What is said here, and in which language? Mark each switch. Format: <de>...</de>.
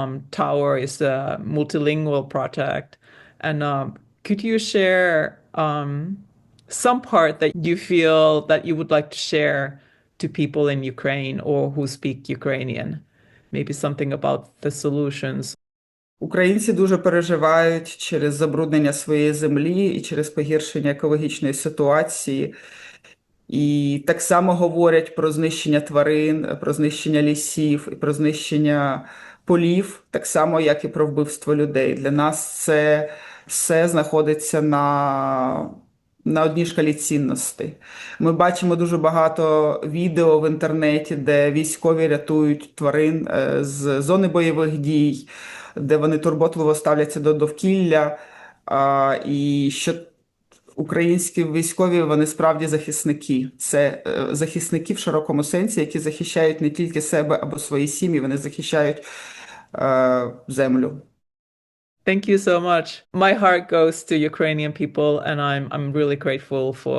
<en>Tower is a multilingual project. And could you share some part that you feel that you would like to share to people in Ukraine or who speak Ukrainian? maybe something about the solutions.</en> <uk>Українці дуже переживають через забруднення своєї землі і через погіршення екологічної ситуації. І так само говорять про знищення тварин, про знищення лісів і про знищення полів, так само, як і про вбивство людей. Для нас це все знаходиться на одній шкалі цінностей. Ми бачимо дуже багато відео в інтернеті, де військові рятують тварин з зони бойових дій, де вони турботливо ставляться до довкілля. І що українські військові, вони справді захисники. Це захисники в широкому сенсі, які захищають не тільки себе або свої сім'ї, вони захищають землю.</uk> <en>Thank you so much. My heart goes to Ukrainian people, and I'm really grateful for</en>